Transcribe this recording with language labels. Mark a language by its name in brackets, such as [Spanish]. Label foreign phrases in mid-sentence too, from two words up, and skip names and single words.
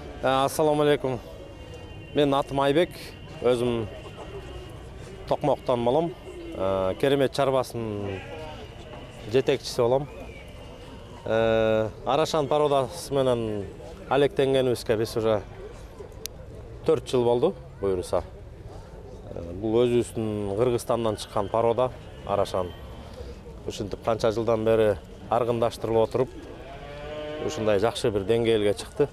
[Arabic] السلام عليكم. [Kyrgyz] Мен атым Айбек, өзім Тоқмоқтан болам. Керемет чарбасын жетекчisi болам. Арашан пародасы менен алектенгенибизге биз уже 4 жыл болду, буюрса. Бул өзүбүздүн Кыргызстандан чыккан парода Арашан. Ушинтип канча жылдан бери аргындаштырылып отуруп, ушундай жакшы бир деңгээлге чыкты.